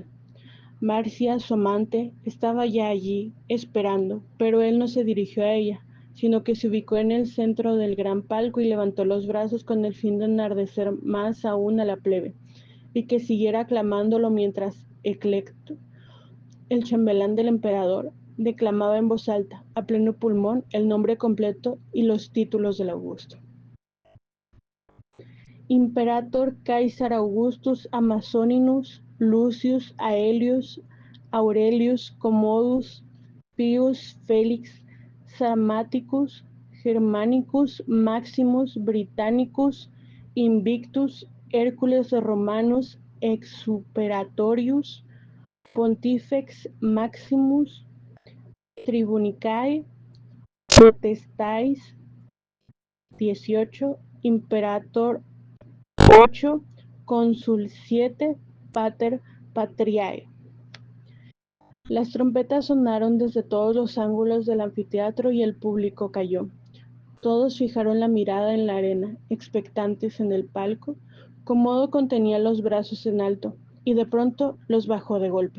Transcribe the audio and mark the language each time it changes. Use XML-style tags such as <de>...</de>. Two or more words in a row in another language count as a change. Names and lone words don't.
<es>Marcia, su amante, estaba ya allí, esperando, pero él no se dirigió a ella, sino que se ubicó en el centro del gran palco y levantó los brazos con el fin de enardecer más aún a la plebe, y que siguiera aclamándolo mientras Eclecto, el chambelán del emperador, declamaba en voz alta, a pleno pulmón, el nombre completo y los títulos del Augusto. Imperator Caesar Augustus Amazoninus Lucius Aelius Aurelius Commodus Pius Felix Sarmaticus Germanicus Maximus Britannicus Invictus Hércules Romanus Exuperatorius Pontifex Maximus Tribunicae Potestais 18 Imperator 8 Cónsul 7 Pater Patriae. Las trompetas sonaron desde todos los ángulos del anfiteatro y el público calló. Todos fijaron la mirada en la arena, expectantes en el palco. Comodo contenía los brazos en alto y de pronto los bajó de golpe.</es>